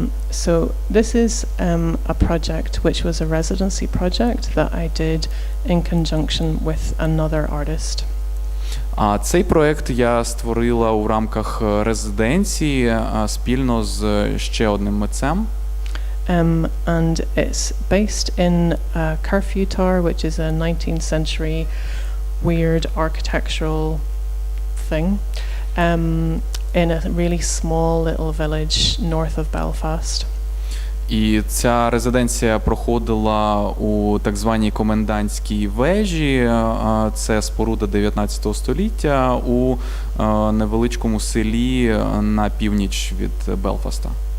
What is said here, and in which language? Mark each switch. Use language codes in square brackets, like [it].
[en] So this is a project which was a residency project that I did in conjunction with another artist. [uk] А цей проект я створила у рамках резиденції спільно з ще одним митцем. [en] And it's based in Curfew Tower, which is a 19th century weird architectural thing, in a really small little village north of Belfast. [uk] І ця резиденція проходила у так званій комендантській вежі. Це споруда 19 століття у невеличкому селі на північ від Белфаста.